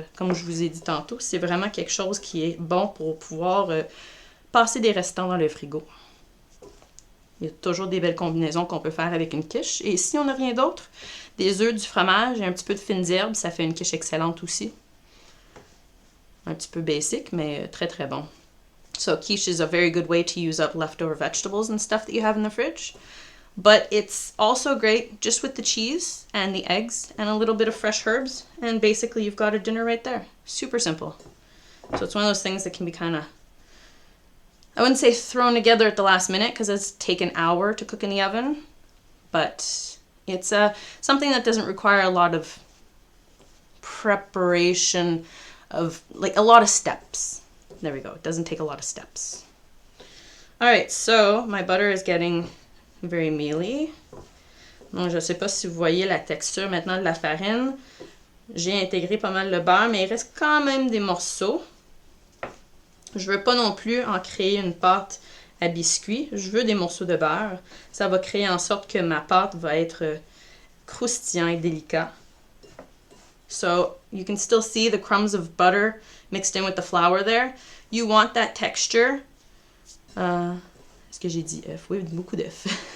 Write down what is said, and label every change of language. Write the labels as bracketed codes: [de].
[fr] Comme je vous ai dit tantôt, c'est vraiment quelque chose qui est bon pour pouvoir passer des restants dans le frigo. Il y a toujours des belles combinaisons qu'on peut faire avec une quiche. Et si on n'a rien d'autre, des œufs, du fromage et un petit peu de fines herbes, ça fait une quiche excellente aussi. Un petit peu basic, mais très très bon. [en] So quiche is a very good way to use up leftover vegetables and stuff that you have in the fridge. But it's also great just with the cheese and the eggs and a little bit of fresh herbs. And basically you've got a dinner right there. Super simple. So it's one of those things that can be kind of, I wouldn't say thrown together at the last minute because it's taken an hour to cook in the oven. But it's something that doesn't require a lot of preparation of, like, a lot of steps. There we go. It doesn't take a lot of steps. All right, so my butter is getting very mealy. [fr] Donc, je ne sais pas si vous voyez la texture maintenant de la farine. J'ai intégré pas mal le beurre, mais il reste quand même des morceaux. Je veux pas non plus en créer une pâte à biscuits. Je veux des morceaux de beurre. Ça va créer en sorte que ma pâte va être croustillant et délicat. [en] So you can still see the crumbs of butter mixed in with the flour there. You want that texture. [fr] Est-ce que j'ai dit F? Oui, beaucoup d'F.